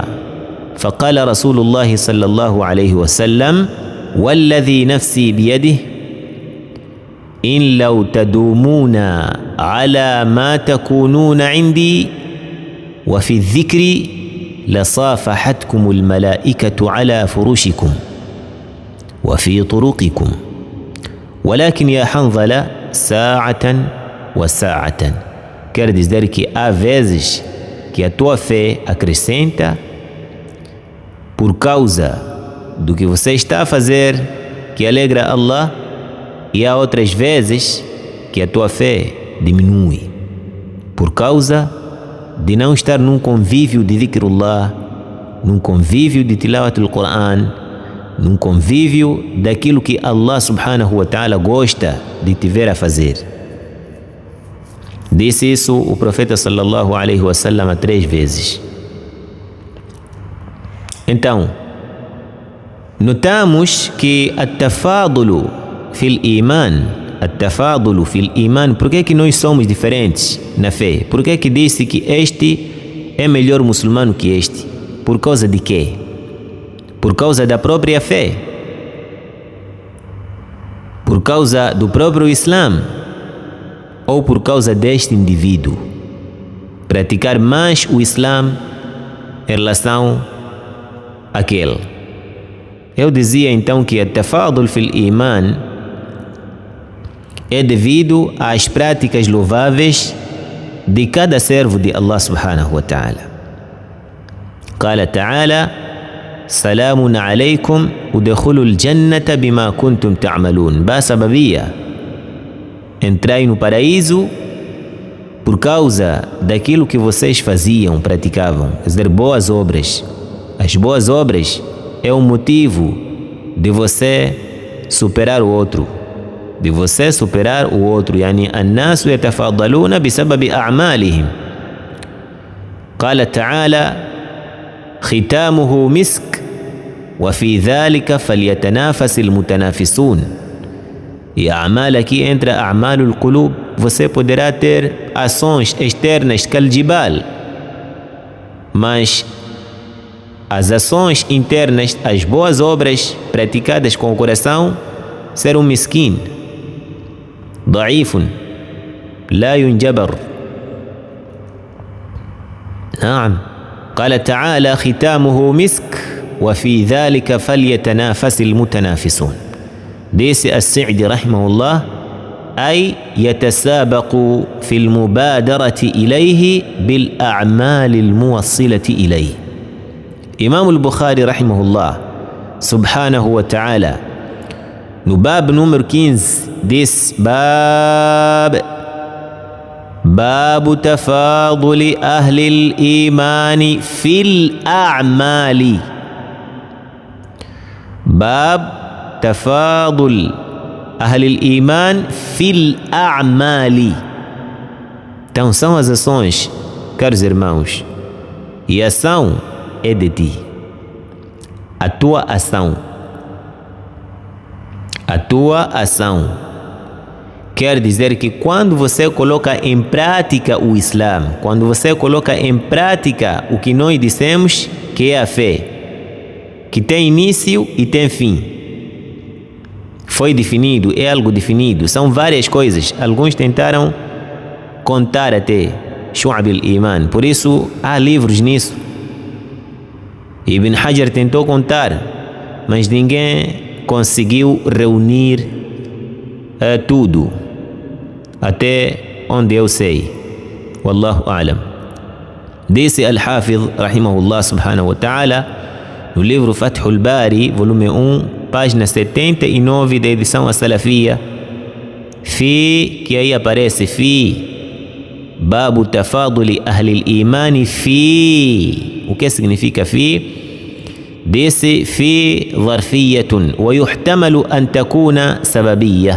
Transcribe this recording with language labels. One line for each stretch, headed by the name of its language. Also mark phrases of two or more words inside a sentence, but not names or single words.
Arabic: فقال رسول الله صلى الله عليه وسلم: والذي نفسي بيده إن لو تدومون على ما تكونون عندي وفي الذكر لصافحتكم الملائكة على فرشكم وفي طرقكم ولكن يا حنظلة ساعة وساعة.
Portuguese: Quer dizer que há vezes que a tua fé acrescenta por causa do que você está a fazer, que alegra Allah, e há outras vezes que a tua fé diminui por causa de não estar num convívio de dhikrullah, num convívio de
Arabic: تلاوة القرآن,
Portuguese: num convívio daquilo que
Arabic: الله سبحانه وتعالى
Portuguese: gosta de te ver a fazer. Disse isso o profeta
Arabic: صلى الله عليه وسلم
Portuguese: 3 vezes. Então, notamos que
Arabic: التفاضل في الإيمان,
Portuguese: por que nós somos diferentes na fé? Por que disse que este é melhor muçulmano que este? Por causa de quê? Por causa da própria fé, por causa do próprio Islã, ou por causa deste indivíduo praticar mais o Islã em relação àquele? Eu dizia então que
Arabic: التفاضل في الإيمان
Portuguese: é devido às práticas louváveis de cada servo de
Arabic: الله سبحانه وتعالى. قال تعالى: سلام عليكم ادخلوا الجنة بما كنتم تعملون.
Portuguese: Sababia, entrai no paraíso por causa daquilo que vocês faziam, praticavam, quer dizer, boas obras. As boas obras é um motivo de você superar o outro,
Arabic: يعني الناس يتفاضلون بسبب أعمالهم. قال تعالى: ختامه مسك وفي ذلك فليتنافس المتنافسون.
Portuguese: E a amal aqui entra
Arabic: أعمال القلوب.
Portuguese: Você poderá ter ações externas kaljibal, mas as ações internas, as boas obras praticadas com o coração, ser um miskin,
Arabic: ضعيف لا ينجبر. نعم. قال تعالى: ختامه مسك وفي ذلك فليتنافس المتنافسون. disse السعدي رحمه الله: أي يتسابق في المبادرة إليه بالأعمال الموصلة إليه. إمام البخاري رحمه الله سبحانه وتعالى
Portuguese: no bab número 15 diz:
Arabic: باب تفاضل أهل الإيمان في الأعمال. باب تفاضل أهل الإيمان في الأعمال.
Portuguese: Então são as ações, caros irmãos, e a ação é de ti, a tua ação. A tua ação quer dizer que quando você coloca em prática o Islã, quando você coloca em prática o que nós dissemos que é a fé, que tem início e tem fim, foi definido, é algo definido, são várias coisas. Alguns tentaram contar até Shu'ab al-Iman, por isso há livros nisso. Ibn Hajar tentou contar, mas ninguém conseguiu reunir tudo. até onde eu sei.
Arabic: والله أعلم.
Portuguese: Disse Al-Hafidh,
Arabic: رحمه الله سبحانه وتعالى,
Portuguese: no livro Fathul Bari, volume 1, página 79 da edição As-Salafia, que aí aparece
Arabic: باب تفاضل أهل الإيمان
Portuguese: O que significa disse
Arabic: ظرفية ويحتمل أن تكون سببية.